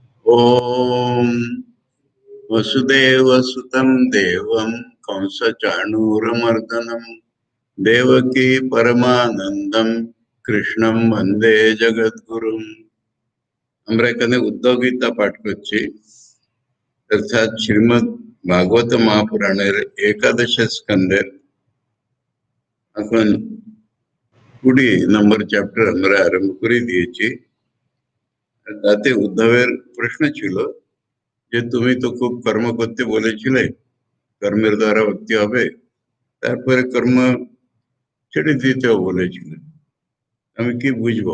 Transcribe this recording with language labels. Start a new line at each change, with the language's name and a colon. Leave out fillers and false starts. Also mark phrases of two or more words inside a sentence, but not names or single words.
Sanskrit: ओम वसुदेवसुतं देवं कंसचाणूरमर्दनं देवकी परमानंदं कृष्णं वंदे जगद्गुरुं।
Bangla: আমরা এখানে উদ্ধব গীতা পাঠ করছি, অর্থাৎ শ্রীমদ্ ভাগবত মহাপুরাণের একাদশ স্কন্ধের এখন 20 নম্বর চ্যাপ্টার আমরা আরম্ভ করে দিয়েছি। তাতে উদ্ধবের প্রশ্ন ছিল যে তুমি তো খুব কর্ম করতে বলেছিলে, কর্মের দ্বারা ভক্তি হবে, তারপরে কর্ম ছেড়ে দিতেও বলেছিলেন, আমি কি বুঝবো?